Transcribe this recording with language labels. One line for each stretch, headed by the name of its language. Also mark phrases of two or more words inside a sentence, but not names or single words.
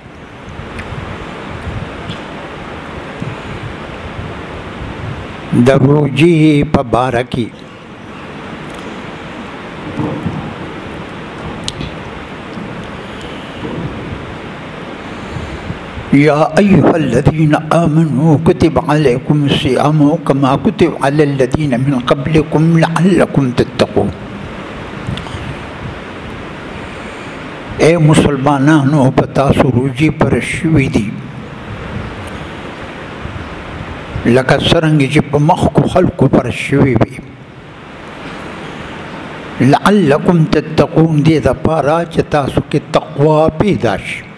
Pashto: د روجې په باره کې
Arabic: یا ایها الذین آمنوا کتب علیکم الصیام کما کتب علی الذین من قبلکم لعلکم تتقون.
Pashto: اے مسلمانانو په تاسو روجې پر شوي دي لکه څرنګه چې په مخکو خلکو پر شوي وي،
Arabic: لعلکم تتقون
Pashto: دې دپاره چې تاسو کې تقوا پیدا شي.